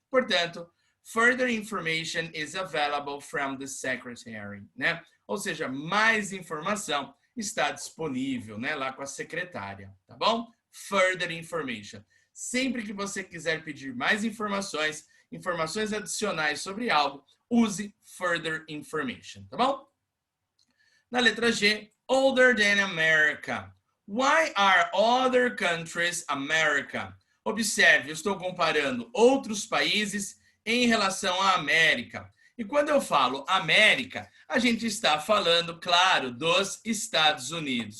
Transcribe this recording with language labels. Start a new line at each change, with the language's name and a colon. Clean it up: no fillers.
English: Portanto, further information is available from the secretary, né?
Portuguese: Ou seja, mais informação está disponível, né, lá com a secretária, tá bom? Further information. Sempre que você quiser pedir mais informações adicionais sobre algo, use
English: further information,
Portuguese: tá bom? Na letra G,
English: older than America. Why are other countries America?
Portuguese: Observe, eu estou comparando outros países em relação à América. E quando eu falo América, a gente está falando, claro, dos Estados Unidos.